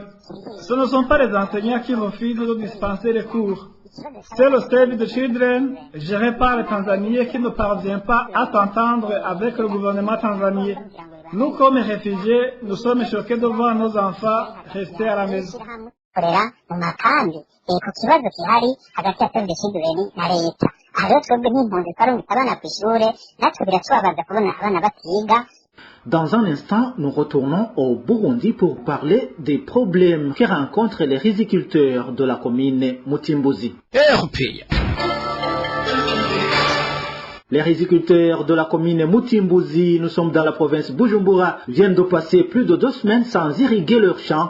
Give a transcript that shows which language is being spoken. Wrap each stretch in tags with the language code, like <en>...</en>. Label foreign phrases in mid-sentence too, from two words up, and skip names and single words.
<fr>Ce ne sont pas les enseignants qui refusent de dispenser les cours. C'est le Save the Children, géré par les Tanzaniens, qui ne parvient pas à s'entendre avec le gouvernement tanzanien. Nous, comme réfugiés, nous sommes choqués de voir nos enfants rester à la maison.</fr> <rn>korera mu makambi ku kibazo gihari hagati ya CNDD-FDD na leta. Aha rero twebwe nk'impunzi twarungitse abana ku ishure, natwe biratubabaza kubona abana batiga.</rn> <fr>Dans un instant, nous retournons au Burundi pour parler des problèmes que rencontrent les riziculteurs de la commune Mutimbuzi. Les riziculteurs de la commune Mutimbuzi, nous sommes dans la province Bujumbura, viennent de passer plus de 2 semaines sans irriguer leurs champs.</fr>